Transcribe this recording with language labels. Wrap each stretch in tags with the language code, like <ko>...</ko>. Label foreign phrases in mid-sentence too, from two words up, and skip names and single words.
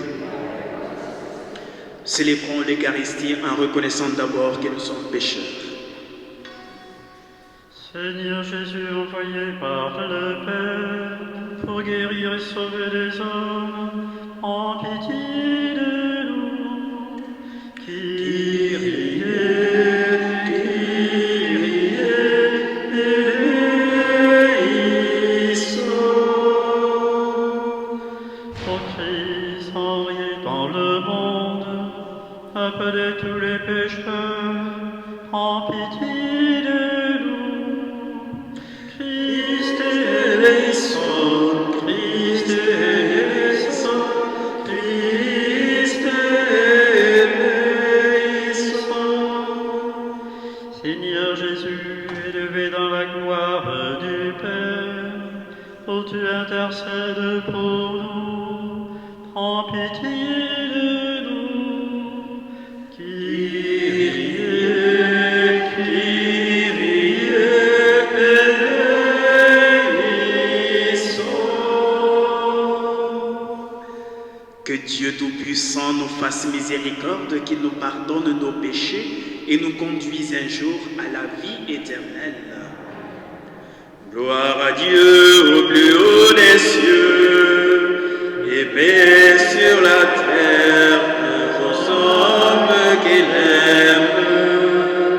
<fr>Célébrons l'Eucharistie en reconnaissant d'abord que nous sommes pécheurs. Seigneur Jésus, envoyé par le Père pour guérir et sauver les hommes, en pitié de nous.</fr> <el>Κύριε, Κύριε ελέησον.</el> <fr>Ô Christ, envoyé dans le monde, appelez tous les pécheurs, en pitié de nous.</fr> <el>Χριστέ ελέησον, Χριστέ ελέησον, Χριστέ ελέησον.</el> <fr>Seigneur Jésus, élevé dans la gloire du Père, ô tu intercèdes pour nous, prends pitié de nous.</fr> <el>Κύριε, Κύριε ελέησον.</el> <fr>Que Dieu Tout-Puissant nous fasse miséricorde, qu'il nous pardonne nos péchés et nous conduise un jour à la vie éternelle. Gloire à Dieu au plus haut des cieux et paix sur la terre aux hommes qu'il aime.</fr>